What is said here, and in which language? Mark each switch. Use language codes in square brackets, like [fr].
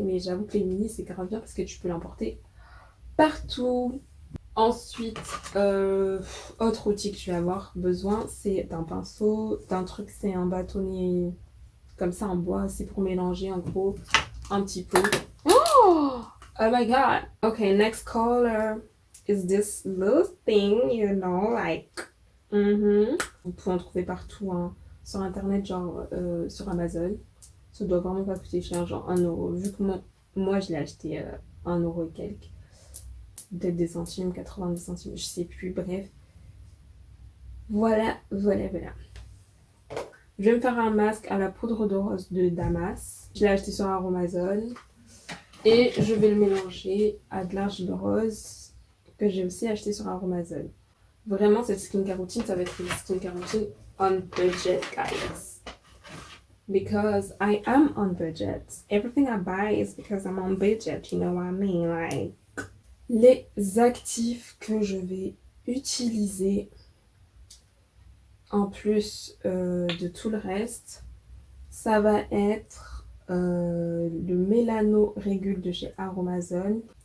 [fr] Mais j'avoue que les mini c'est grave bien parce que tu peux l'emporter partout. Ensuite, autre outil que tu vas avoir besoin, c'est d'un pinceau, d'un truc, c'est un bâtonnet comme ça en bois, c'est pour mélanger en gros un petit peu. [en] Oh my god! Okay, next color is this little thing, you know, like. [fr] Vous pouvez en trouver partout, hein, sur internet, genre sur Amazon. Ça doit vraiment pas coûter cher, genre 1 euro. Vu que moi je l'ai acheté 1 euro et quelques. Peut-être des centimes, 90 centimes, je sais plus, bref. Voilà. Je vais me faire un masque à la poudre de rose de Damas. Je l'ai acheté sur Amazon. Et je vais le mélanger à de l'argile de rose que j'ai aussi acheté sur Amazon. Vraiment, cette skincare routine, ça va être une skincare routine [en] on budget, guys. Because I am on budget. Everything I buy is because I'm on budget, you know what I mean? Like... [fr] Les actifs que je vais utiliser en plus de tout le reste, ça va être le Mélano Régule de chez Aromazone.